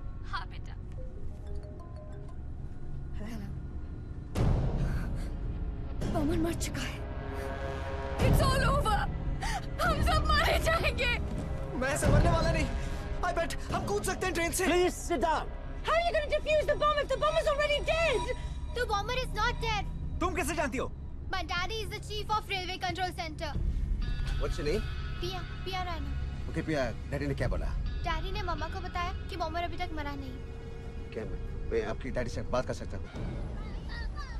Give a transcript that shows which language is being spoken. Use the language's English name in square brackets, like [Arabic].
[Hindi] हाँ बेटा। बॉम्बर मर चुका है। [English] It's all over. [Hindi] हम सब मारे जाएंगे। मैं ऐसे मरने वाला नहीं। [English] I bet [Hindi] हम कूद सकते हैं ट्रेन से। [English] Please sit down. How are you going to defuse the bomb if the bomb is already dead? The bomber is not dead. [Hindi] तुम कैसे जानती हो? [English] My daddy is the chief of railway control center. What's your name? [Hindi] पिया Rana. Okay, पिया, daddy ने क्या बोला? Daddy ने मम्मा को बताया कि बॉम्बर अभी तक मरा नहीं। क्या मैं आपकी डैडी से बात कर सकता हूँ?